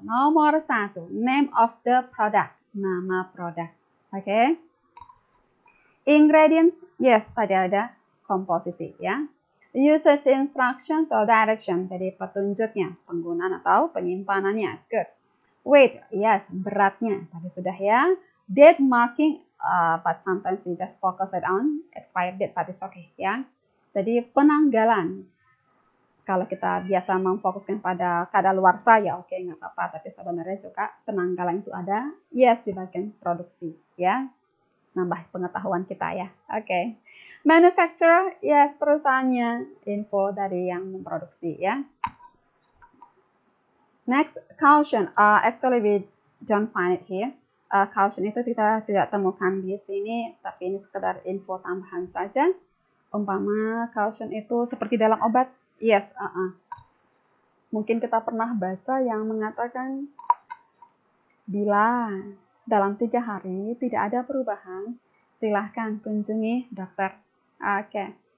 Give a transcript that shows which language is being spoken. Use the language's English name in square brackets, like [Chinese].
[Indonesian] Nomor satu, [English] name of the product. [Indonesian] Nama produk. Oke. Ingredients, yes, tadi ada komposisi ya. [English] Usage instructions or direction, [Indonesian] jadi petunjuknya, penggunaan atau penyimpanannya. [English] Good. Weight, yes, [Indonesian] beratnya. Tadi sudah ya. [English] Date marking, but sometimes we just focus it on expired date, but it's okay ya. [Indonesian] Jadi penanggalan. Kalau kita biasa memfokuskan pada kadaluarsa ya oke, nggak apa-apa, tapi sebenarnya juga penanggalan itu ada, yes, di bagian produksi ya, nambah pengetahuan kita ya. Oke. [English] Manufacturer, yes, [Indonesian] perusahaannya, info dari yang memproduksi ya. [English] Next, caution, actually we don't find it here. [Indonesian] Caution itu kita tidak temukan di sini, tapi ini sekedar info tambahan saja. Umpama caution itu seperti dalam obat. Yes, mungkin kita pernah baca yang mengatakan bila dalam 3 hari tidak ada perubahan, silahkan kunjungi dokter. Oke.